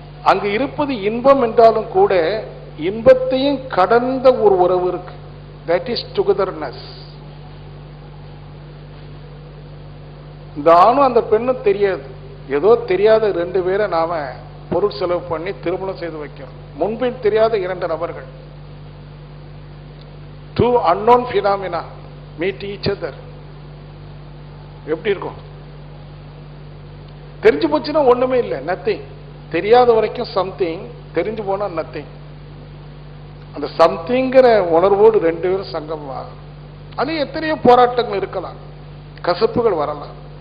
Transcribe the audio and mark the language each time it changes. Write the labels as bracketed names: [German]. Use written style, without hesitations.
[Tamil] அங்கு இருப்பது இன்பம் என்றாலும் கூட இன்பத்தையும் கடந்த ஒரு உறவு இருக்கு. [English] That is togetherness. [Tamil] இந்த ஆணும் அந்த பெண்ணும் தெரியாது, ஏதோ தெரியாத ரெண்டு பேரை நாம பொருள் செலவு பண்ணி திருமணம் செய்து வைக்கிறோம். முன்பின் தெரியாத இரண்டு நபர்கள், [English] two unknown phenomena meet each other. [Tamil] எப்படி இருக்கும்? தெரிஞ்சு போச்சுன்னா ஒண்ணுமே இல்லை, நத்திங். தெரியாத வரைக்கும் சம்திங், தெரிஞ்சு போனா நத்திங். அந்த சம்திங்கிற உணர்வோடு ரெண்டு பேரும் சங்கமா. அது எத்தனையோ போராட்டங்கள் இருக்கலாம், கசப்புகள் வரலாம்.